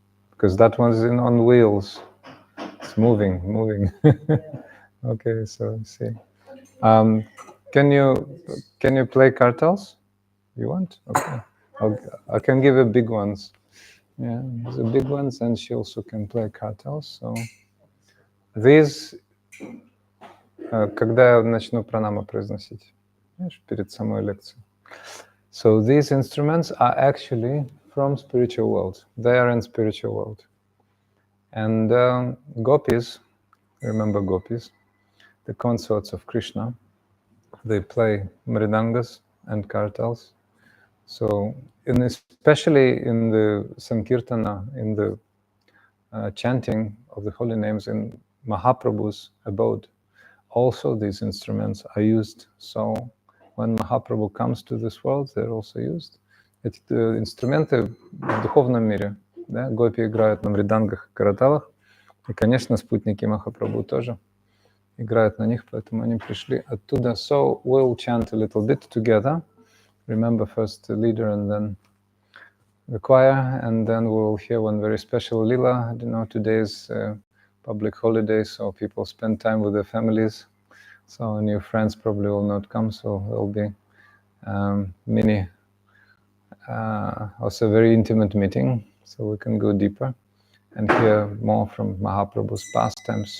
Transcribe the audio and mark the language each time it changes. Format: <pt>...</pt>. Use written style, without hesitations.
<en>Because that one's on wheels. It's moving. Okay, so see. Um, can you play cartels? You want? Okay. I can give you big ones. Yeah, the big ones, and she also can play cartels. So these,</en> <ru>когда я начну пранама произносить, знаешь, перед самой лекцией.</ru> <en>So these instruments are actually from spiritual world. They are in spiritual world. And gopis, remember gopis, the consorts of Krishna, they play mridangas and kartals. So especially in the Sankirtana, in the chanting of the holy names in Mahaprabhu's abode, also these instruments are used. So when Mahaprabhu comes to this world, they're also used.</en> <ru>Эти инструменты в духовном мире, да, гопи играют на мридангах и караталах, и, конечно, спутники Махапрабху тоже играют на них, поэтому они пришли оттуда.</ru> <en>So we'll chant a little bit together. Remember first the leader and then the choir, and then we'll hear one very special lila. You know, today is public holiday, so people spend time with their families. So new friends probably will not come, so there'll be also a very intimate meeting, so we can go deeper and hear more from Mahaprabhu's pastimes.</en>